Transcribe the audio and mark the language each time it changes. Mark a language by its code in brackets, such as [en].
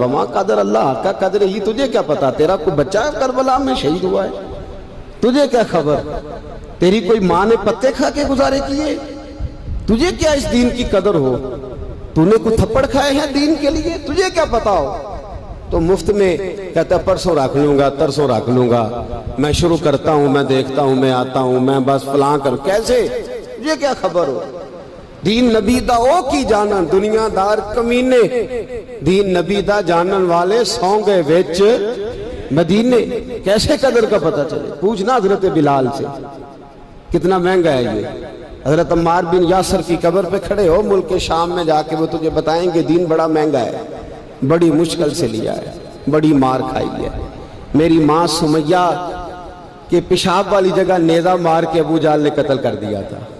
[ur] وما قدر اللہ کا قدر ہی، تجھے کیا پتا؟ تیرا کوئی بچہ کربلا میں شہید ہوا ہے، تجھے کیا خبر؟ تیری کوئی ماں نے پتے کھا کے گزارے کیے؟ تجھے کیا اس دین کی قدر ہو؟ تو نے کوئی تھپڑ کھائے ہیں دین کے لیے؟ تجھے کیا پتا ہو؟ تو مفت میں کہتا پرسوں رکھ لوں گا، ترسوں رکھ لوں گا، میں شروع کرتا ہوں، میں دیکھتا ہوں، میں آتا ہوں، میں بس فلاں کروں. کیسے؟ تجھے کیا خبر ہو؟ [pa] دین نبی دا او کی جانن دنیا دار کمینے، دین نبی دا جانن والے سو گئے وچ مدینے. [ur] کیسے قدر کا پتہ چلے؟ پوچھنا حضرت بلال سے کتنا مہنگا ہے یہ. حضرت عمار بن یاسر کی قبر پہ کھڑے ہو ملک شام میں جا کے، وہ تجھے بتائیں گے دین بڑا مہنگا ہے، بڑی مشکل سے لیا ہے، بڑی مار کھائی ہے. میری ماں سمیہ کے پیشاب والی جگہ نیزہ مار کے ابو جال نے قتل کر دیا تھا.